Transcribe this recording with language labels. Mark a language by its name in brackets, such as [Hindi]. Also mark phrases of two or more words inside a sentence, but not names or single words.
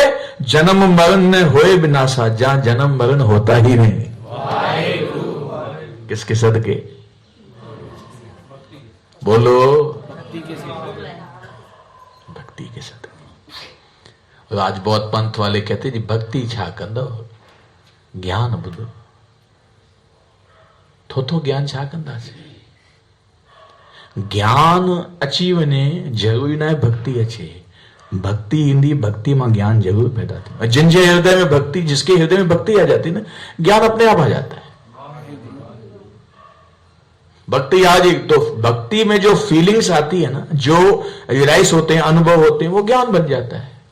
[Hindi] जन्म मरण न होए बिनासा, जहां जन्म मरण होता ही नहीं। किसके सदके? बोलो, भक्ति के सदके। और आज बहुत पंथ वाले कहते जी [Sindhi] भक्ति छा कंदो, ज्ञान बुधो थो ज्ञान छा कंदा से। ज्ञान अची वने जरूरी ना है भक्ति अचे। भक्ति ईंदी, भक्ति में ज्ञान जरूर पैदा थी। [Hindi] जिनके हृदय में भक्ति, जिसके हृदय में भक्ति आ जाती ना, ज्ञान अपने आप आ जाता है। भक्ति आज एक तो भक्ति में जो फीलिंग्स आती है ना, जो रियलाइज होते हैं, अनुभव होते हैं, वो ज्ञान बन जाता है।